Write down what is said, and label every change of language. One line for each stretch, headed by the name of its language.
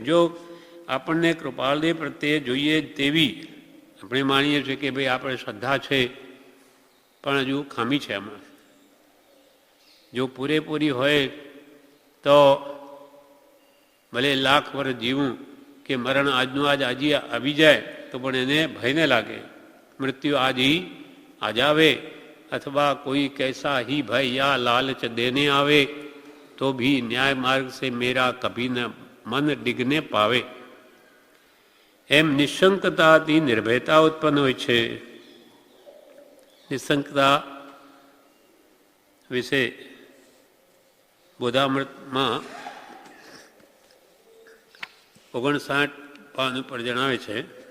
Gujarati: જો આપણને કૃપાળદેવ પ્રત્યે જોઈએ તેવી આપણે માનીએ છીએ કે ભાઈ આપણે શ્રદ્ધા છે, પણ હજુ ખામી છે આમાં. જો પૂરેપૂરી હોય તો ભલે લાખ વર્ષ જીવું કે મરણ આજનું આજ આવી જાય તો પણ એને ભય ન લાગે. મૃત્યુ આજ
Hindi: ही आज आवे अथवा कोई कैसा ही भय या लालच देने आवे तो भी न्याय मार्ग से मेरा कभी न मन डिगने पावे.
Gujarati: એમ નિશંકતાથી નિર્ભયતા ઉત્પન્ન હોય છે. નિશંકતા વિશે બોધામૃતમાં 59 પાન ઉપર જણાવે છે.